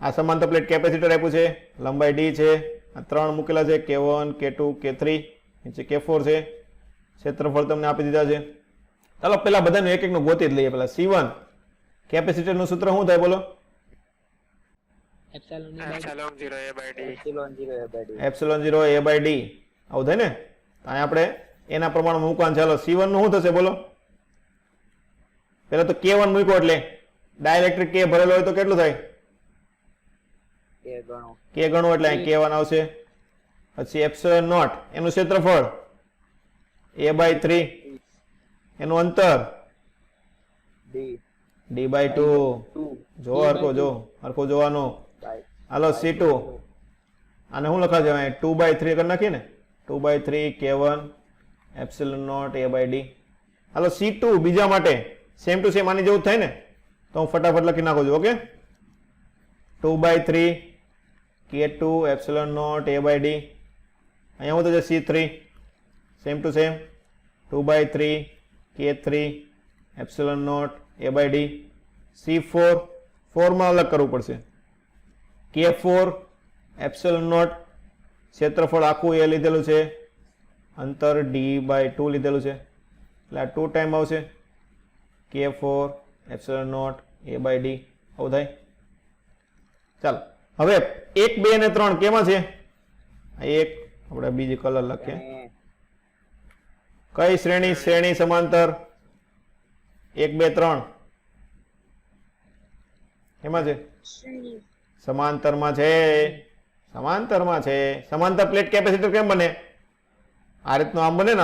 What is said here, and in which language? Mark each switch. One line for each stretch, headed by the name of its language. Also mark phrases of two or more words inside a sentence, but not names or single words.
Gujarati: આ સમાંતર પ્લેટ કેપેસિટર આપ્યું છે, લંબાઈ D છે, આ 3 મૂકેલા છે K1 K2 K3 નીચે K4 છે ક્ષેત્રફળ તમને આપી દીધા છે ચાલો પેલા બધાનું એક એકનું ગોતી જ લઈએ પેલા C1 કેપેસિટર નું સૂત્ર શું થાય બોલો એપ્સિલોન
English: epsilon 0 a by d epsilon 0 a by d
Gujarati: આવું થાય ને અહીં આપણે એના પ્રમાણે મૂકવાનું ચાલો C1 નું શું થશે બોલો પેલા તો K1 મૂક્યો એટલે ડાઇલેક્ટ્રિક K ભરેલો હોય તો કેટલું થાય K ગણો એટલે અહીં K1 આવશે પછી
English: epsilon naught
Gujarati: એનું ક્ષેત્રફળ
English: a by 3
Gujarati: એનું અંતર
English: d by 2
Gujarati: જો હરકો જોવાનું હાલો C2 આને શું લખાશે અહીં
English: 2 by 3
Gujarati: કરી નાખીએ ને
English: 2 by 3 K1 epsilon naught a by d
Gujarati: હાલો C2 બીજા માટે
English: same to same
Gujarati: આની જેવું થાય ને તો હું ફટાફટ લખી નાખું છું
English: okay 2 by 3 K2 epsilon naught a by d
Gujarati: અહીંયા હું તો C3
English: same to same 2 by 3 K3 epsilon naught a by d C4
Gujarati: 4 માં અલગ કરવું પડશે
English: K4 epsilon naught
Gujarati: ક્ષેત્રફળ આખું એ લીધેલું છે અંતર
English: d by 2
Gujarati: લીધેલું છે એટલે આ 2 ટાઈમ આવશે
English: K4 epsilon naught a by d
Gujarati: આવું થાય ચાલો હવે 1 2 અને 3 કેમાં છે એક આપણે બીજી કલર લખીએ કઈ શ્રેણી સમાંતર 1 2 3 એમાં છે સમાંતરમાં છે સમાંતર પ્લેટ કેપેસિટર કેમ બને આ રીતનું આમ બને ને